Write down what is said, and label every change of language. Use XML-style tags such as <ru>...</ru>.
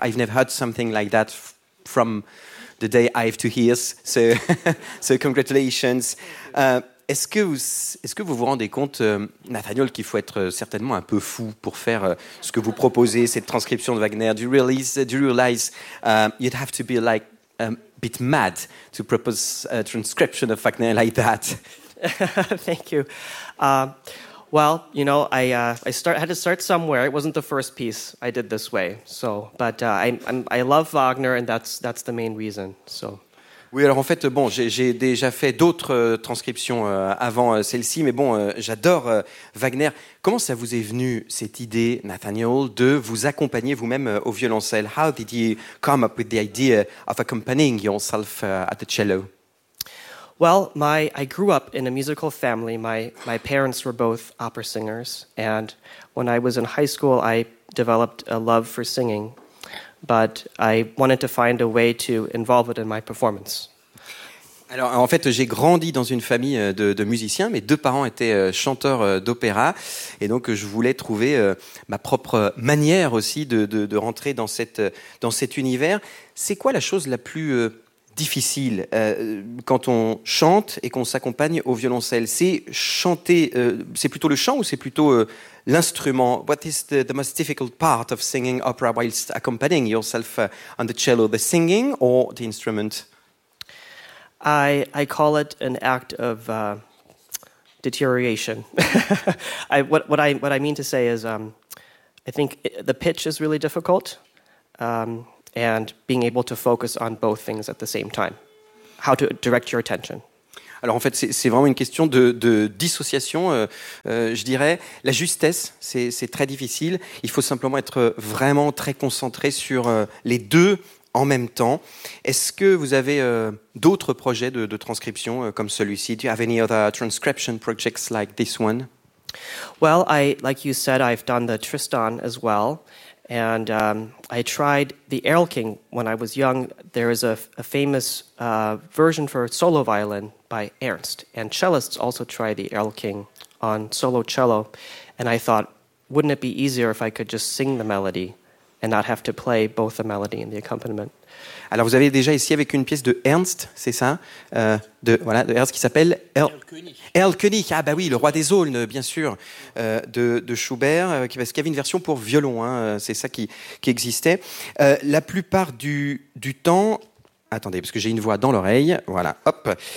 <en>I've never heard something like that from the day I have two ears. So, so congratulations.</en> <fr>Est-ce que vous rendez compte, Nathaniel, qu'il faut être certainement un peu fou pour faire ce que vous proposez, cette transcription de Wagner?</fr> <en>Do you realize you'd have to be like a bit mad to propose a transcription of Wagner like that? Thank you. Well, I had to start somewhere. It wasn't the first piece I did this way. So, but I love Wagner, and that's the main reason. So.</en> <fr>Oui, alors en fait, bon, j'ai déjà fait d'autres transcriptions avant celle-ci, mais bon, j'adore Wagner. Comment ça vous est venu, cette idée, Nathaniel, de vous accompagner vous-même au violoncelle?</fr> <en>How did you come up with the idea of accompanying yourself at the cello? Well, I grew up in a musical family. My parents were both opera singers, and when I was in high school, I developed a love for singing. But I wanted to find a way to involve it in my performance.</en> <fr>Alors, en fait, j'ai grandi dans une famille de musiciens. Mes deux parents étaient chanteurs d'opéra. Et donc, je voulais trouver ma propre manière aussi de rentrer dans cet univers. C'est quoi la chose la plus difficile quand on chante et qu'on s'accompagne au violoncelle? C'est chanter, c'est plutôt le chant ou c'est plutôt l'instrument?</fr> <en>What is the most difficult part of singing opera whilst accompanying yourself on the cello, the singing or the instrument? I call it an act of deterioration. What I mean to say is I think the pitch is really difficult. And being able to focus on both things at the same time. How to direct your attention.</en> <fr>Alors en fait, c'est vraiment une question de dissociation, je dirais. La justesse, c'est très difficile. Il faut simplement être vraiment très concentré sur les deux en même temps. Est-ce que vous avez d'autres projets de transcription comme celui-ci?</fr> <en>Do you have any other transcription projects like this one? Well, like you said, I've done the Tristan as well. And I tried the Erlking when I was young. There is a famous version for solo violin by Ernst. And cellists also try the Erlking on solo cello. And I thought, wouldn't it be easier if I could just sing the melody and not have to play both the melody and the accompaniment?</en> <fr>Alors, vous avez déjà ici avec une pièce de Ernst, c'est ça, de Ernst qui s'appelle Erlkönig. Ah bah oui, le roi des aulnes, bien sûr, de Schubert, parce qu'il y avait une version pour violon, hein, c'est ça qui existait. La plupart du temps, attendez, parce que j'ai une voix dans l'oreille, voilà, hop.</fr>